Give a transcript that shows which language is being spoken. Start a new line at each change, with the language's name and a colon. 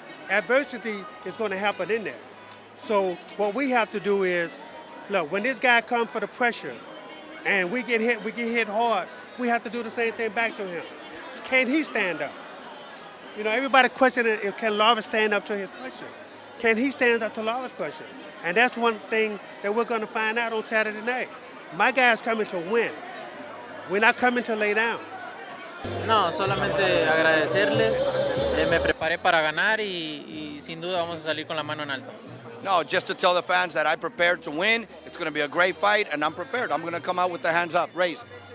English: adversity is going to happen in there. So what we have to do is, look, when this guy comes for the pressure and we get hit hard, we have to do the same thing back to him. Can he stand up? You know, everybody questioning if can Lara stand up to his pressure. Can he stand up to Lara's pressure? And that's one thing that we're going to find out on Saturday night. My guy's coming to win. We're not coming to lay down.
Spanish: No, solamente agradecerles. Me preparé para ganar y sin duda vamos a salir con la mano en alto.
English: No, just to tell the fans that I prepared to win. It's going to be a great fight, and I'm prepared. I'm going to come out with the hands up, raised.